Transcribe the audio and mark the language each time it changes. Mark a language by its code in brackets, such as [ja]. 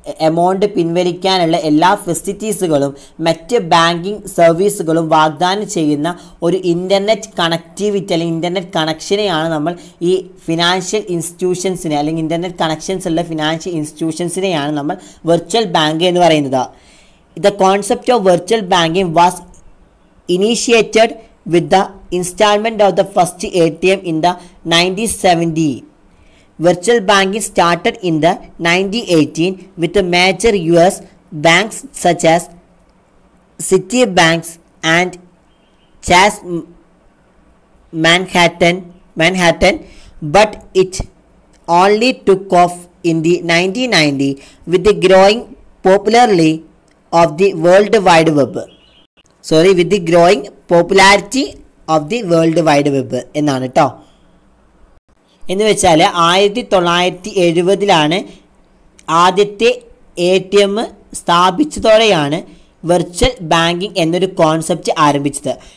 [ml] Amount പിൻവലിക്കാനുള്ള എല്ലാ ഫെസിലിറ്റീസുകളും മറ്റ് ബാങ്കിങ് സർവീസുകളും വാഗ്ദാനം ചെയ്യുന്ന ഒരു ഇൻ്റർനെറ്റ് കണക്റ്റിവിറ്റി അല്ലെങ്കിൽ ഇൻ്റർനെറ്റ് കണക്ഷനെയാണ് നമ്മൾ ഈ ഫിനാൻഷ്യൽ ഇൻസ്റ്റിറ്റ്യൂഷൻസിനെ അല്ലെങ്കിൽ ഇൻ്റർനെറ്റ് കണക്ഷൻസ് ഉള്ള ഫിനാൻഷ്യൽ ഇൻസ്റ്റിറ്റ്യൂഷൻസിനെയാണ് നമ്മൾ വെർച്വൽ ബാങ്ക് എന്ന് പറയുന്നത്. [en] The concept of virtual banking was initiated with the installment of the first ATM in the 1970. Virtual banking started in the 1918 with the major US banks such as Citibank and Chase Manhattan, but it only took off in the 1990 with the growing popularity of the World Wide Web. with the growing popularity of the World Wide Web [ml] എന്നാണ് കേട്ടോ. എന്ന് വെച്ചാൽ 1970 ആദ്യത്തെ ATM സ്ഥാപിച്ചതോടെയാണ് virtual banking എന്നൊരു concept ആരംഭിച്ചത്.